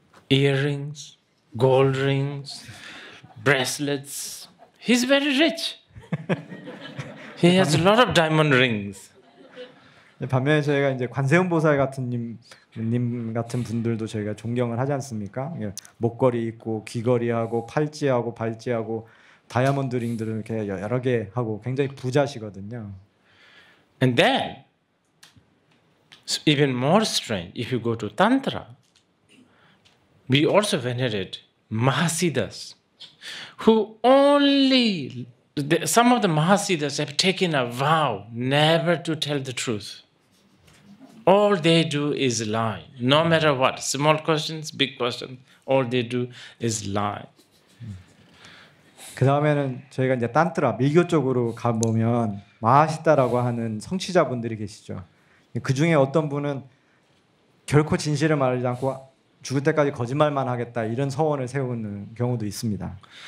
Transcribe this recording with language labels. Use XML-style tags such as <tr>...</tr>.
<en>Earrings, gold rings, bracelets. He's very rich. He has a lot of diamond rings.</en> <ko>반면에 저희가 이제 관세음 보살 같은 님 같은 분들도 저희가 존경을 하지 않습니까? 목걸이 있고 귀걸이하고 팔찌하고 발찌하고 다이아몬드 링들을 이렇게 여러 개 하고 굉장히 부자시거든요.</ko> <en>And then, even more strange, if you go to Tantra, we also venerate Mahasiddhas, who only, some of the Mahasiddhas have taken a vow never to tell the truth. All they do is lie, no matter what. Small questions, big questions, all they do is lie.</en> <ko>그 다음에는 저희가 이제 딴트라 밀교 쪽으로 가보면 마하시다라고 하는 성취자분들이 계시죠. 그 중에 어떤 분은 결코 진실을 말하지 않고 죽을 때까지 거짓말만 하겠다 이런 서원을 세우는 경우도 있습니다.</ko>